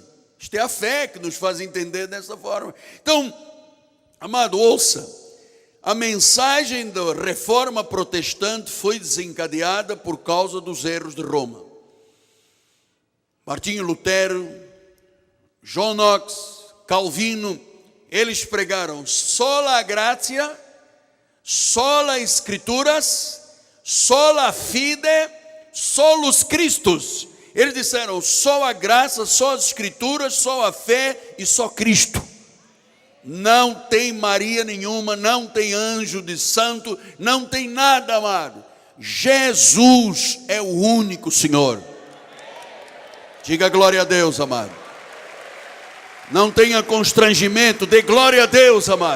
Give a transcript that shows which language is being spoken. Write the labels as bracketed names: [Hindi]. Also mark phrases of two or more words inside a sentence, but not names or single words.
[Portuguese] Isto é a fé que nos faz entender dessa forma. Então, amado, ouça, a mensagem da reforma protestante foi desencadeada por causa dos erros de Roma. Martinho Lutero, John Knox, Calvino, eles pregaram [Latin] sola gratia, sola escrituras, sola fide, solus Christus. [Portuguese] Eles disseram só a graça, só as escrituras, só a fé e só Cristo. Não tem Maria nenhuma, não tem anjo de santo, não tem nada, amado. Jesus é o único Senhor. Diga glória a Deus, amado. Não tenha constrangimento, dê glória a Deus, amado.